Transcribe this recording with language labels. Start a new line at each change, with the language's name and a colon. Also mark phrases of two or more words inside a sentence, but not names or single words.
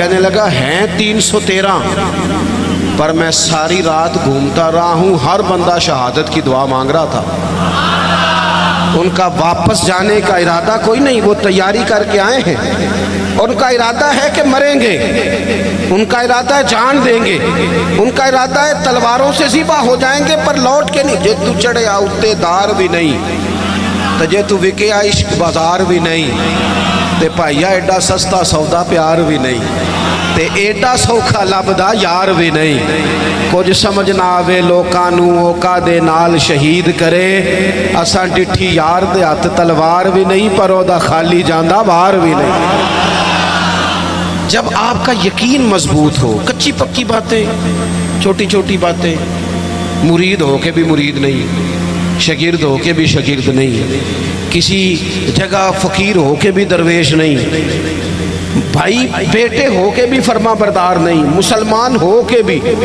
Urdu: کہنے لگا ہیں 313، پر میں ساری رات گھومتا رہا ہوں، ہر بندہ شہادت کی دعا مانگ رہا تھا، ان کا واپس جانے کا ارادہ کوئی نہیں، وہ تیاری کر کے آئے ہیں، ان کا ارادہ ہے کہ مریں گے، ان کا ارادہ ہے جان دیں گے، ان کا ارادہ ہے تلواروں سے ذبح ہو جائیں گے، پر لوٹ کے نہیں۔
Punjabi: جے تو چڑھے آؤتے دار بھی نہیں تے جے تو وکے عشق بازار بھی نہیں، تے پائیا ایڈا سستا سودا پیار بھی نہیں، تے ایڈا سوکھا لبدا یار بھی نہیں۔ کچھ سمجھ نہ آوے لوکاں نوں اوکا دے نال شہید کرے، اساں ڈٹھی یار دے ہاتھ تلوار بھی نہیں، پر او دا خالی جاندا بار بھی نہیں۔
Urdu: جب آپ کا یقین مضبوط ہو، کچی پکی باتیں، چھوٹی چھوٹی باتیں، مرید ہو کے بھی مرید نہیں، شاگرد ہو کے بھی شاگرد نہیں، کسی جگہ فقیر ہو کے بھی درویش نہیں، بھائی بیٹے ہو کے بھی فرما بردار نہیں، مسلمان ہو کے بھی۔